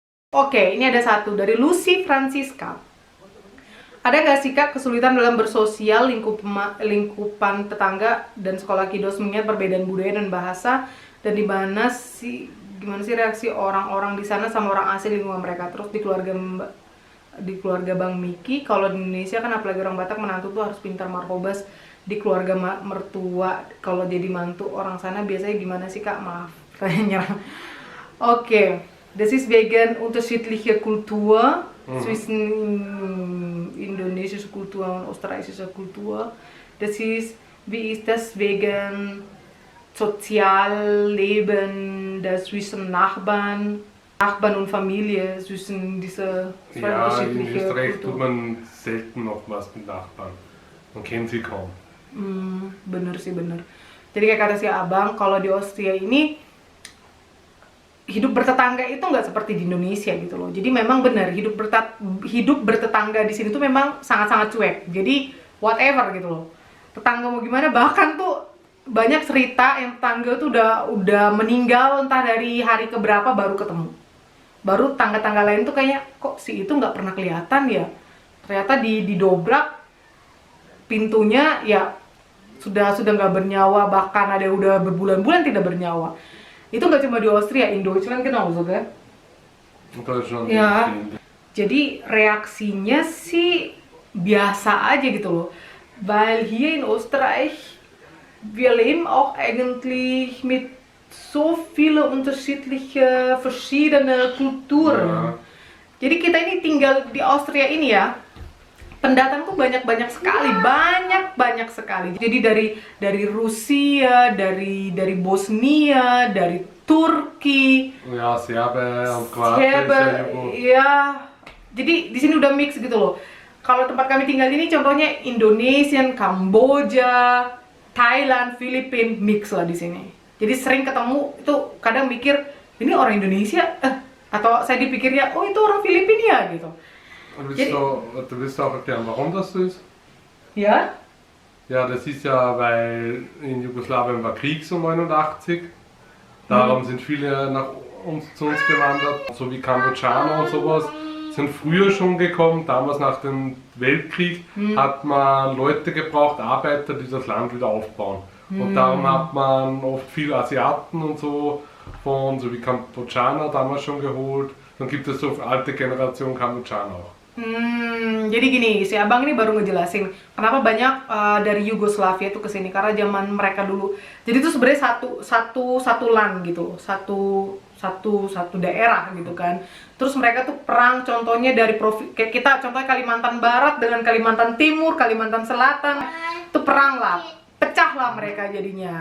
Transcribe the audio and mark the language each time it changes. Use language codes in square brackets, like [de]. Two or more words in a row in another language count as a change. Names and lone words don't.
[id] Oke, ini ada satu dari Lucy Francisca. Ada nggak sih Kak kesulitan dalam bersosial lingkupan tetangga dan sekolah Kidos mengingat perbedaan budaya dan bahasa, dan gimana sih reaksi orang-orang di sana sama orang asli lingkungan mereka? Terus di keluarga Bang Miki, kalau di Indonesia kan apalagi orang Batak, menantu tuh harus pintar markobas di keluarga mertua. Kalau jadi mantu orang sana biasanya gimana sih Kak? Maaf, saya nyerang. Oke, [de] das ist wegen unterschiedlicher Kultur zwischen indonesische Kultur und österreichische Kultur. Das ist, wie ist das wegen Sozialleben, das zwischen Nachbarn und Familie, zwischen diese zwei Ja, in unterschiedlichen Österreich tut Kulturen. man selten noch was mit Nachbarn. Man kennt sie kaum. [id] Bener sih, bener. Jadi kayak kata si Abang, kalau di Austria ini hidup bertetangga itu nggak seperti di Indonesia gitu loh. Jadi memang benar hidup bertetangga di sini tuh memang sangat-sangat cuek. Jadi whatever gitu loh. Tetangga mau gimana, bahkan tuh banyak cerita yang tetangga tuh udah meninggal entah dari hari keberapa baru ketemu. Baru tangga-tangga lain tuh kayak kok si itu nggak pernah kelihatan ya. Ternyata didobrak pintunya ya sudah nggak bernyawa, bahkan ada yang udah berbulan-bulan tidak bernyawa. Itu nggak cuma di Austria, [de] in Deutschland genauso [id] kan? [de] In Deutschland Ja. sind [id] Jadi reaksinya sih biasa aja gitu loh. [de] Weil hier in Österreich wir leben auch eigentlich mit so viele unterschiedliche verschiedene Kulturen. Ja. [id] Jadi kita ini tinggal di Austria ini ya. Pendatang tuh banyak sekali. Jadi dari Rusia, dari Bosnia, dari Turki, [de] Ja, Serbe und Kroatien. [id] ya. Jadi di sini udah mix gitu loh. Kalau tempat kami tinggal ini contohnya Indonesian, Kamboja, Thailand, Filipina, mix lah di sini. Jadi sering ketemu itu kadang mikir ini orang Indonesia, atau saya dipikirnya oh itu orang Filipina ya gitu. [de] Du willst auch erklären, warum das so ist? [id] Ya? [de] Ja, das ist ja, weil in Jugoslawien war Krieg so 89. Darum sind viele zu uns gewandert, so wie Kambodschaner und sowas. Sind früher schon gekommen, damals nach dem Weltkrieg hat man Leute gebraucht, Arbeiter, die das Land wieder aufbauen. Und darum hat man oft viele Asiaten und so wie Kambodschaner damals schon geholt. Dann gibt es so alte Generation Kambodschaner auch. [id] Jadi gini, si Abang ini baru ngejelasin kenapa banyak dari Yugoslavia itu kesini karena zaman mereka dulu. Jadi itu sebenarnya satu land gitu, satu daerah gitu kan. Terus mereka tuh perang, contohnya dari kayak kita contohnya Kalimantan Barat dengan Kalimantan Timur, Kalimantan Selatan, itu perang lah, pecah lah mereka jadinya.